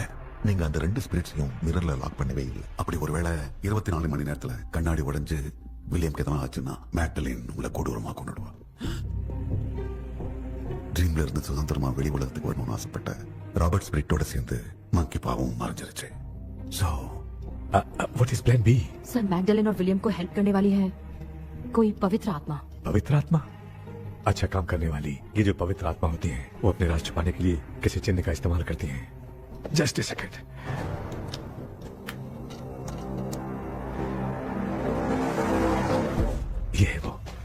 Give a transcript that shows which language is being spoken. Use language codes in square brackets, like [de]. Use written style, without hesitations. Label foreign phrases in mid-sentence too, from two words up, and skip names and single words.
[ta] நீங்க அந்த ரெண்டு ஸ்பிரிட்ஸையும் மிரர்ல லாக் பண்ணவே இல்லை. அப்படி ஒருவேளை 24 மணி நேரத்துல கண்ணாடி உடைஞ்சு வில்லியம்க்கு எதனா ஆச்சுன்னா மேக்டலின் உங்களை கொடூரமா கொண்டுடுவா. ட்ரீம்ல இருந்து சுதந்திரமா வெளி உலகத்துக்கு வரணும்னு ஆசைப்பட்ட ராபர்ட் ஸ்பிரிட்டோட சேர்ந்து மங்கி பாவம் மறைஞ்சிருச்சு. சோ [en] What is plan B? [hi] सर, मैगडलेन और विलियम को हेल्प करने वाली है कोई पवित्र आत्मा। पवित्र आत्मा? अच्छा काम करने वाली ये जो पवित्र आत्मा होती हैं, वो अपने राज छुपाने के लिए किसी चिन्ह का इस्तेमाल करती हैं। [en] Just a second. [hi] ये है वो।